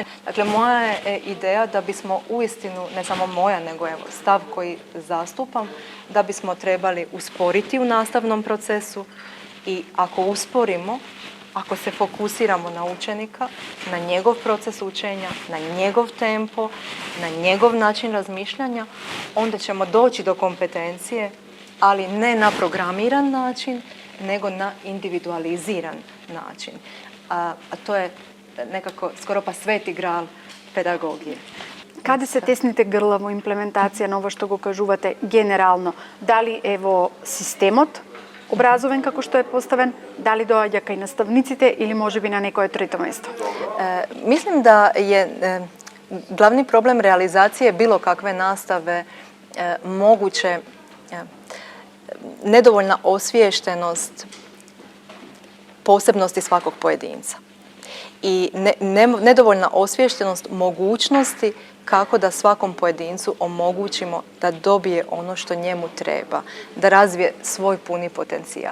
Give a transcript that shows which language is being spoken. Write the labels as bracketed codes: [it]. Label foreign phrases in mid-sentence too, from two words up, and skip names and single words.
[hr] Dakle, moja je ideja da bismo uistinu, ne samo moja, nego evo stav koji zastupam, da bismo trebali usporiti u nastavnom procesu i ako usporimo, ako se fokusiramo na učenika, na njegov proces učenja, na njegov tempo, na njegov način razmišljanja, onda ćemo doći do kompetencije, ali ne na programiran način, nego na individualiziran način. A to je nekako skoro pa sveti gral pedagogije. [mk] Каде се тесните грла во имплементација на ово што го кажувате генерално? Дали е во системот образовен како што е поставен, дали доаѓа кај наставниците или можеби на некое трето место? [hr] Mislim da je glavni problem realizacije bilo kakve nastave moguće nedovoljna osviještenost posebnosti svakog pojedinca i nedovoljna osviještenost mogućnosti kako da svakom pojedincu omogućimo da dobije ono što njemu treba, da razvije svoj puni potencijal.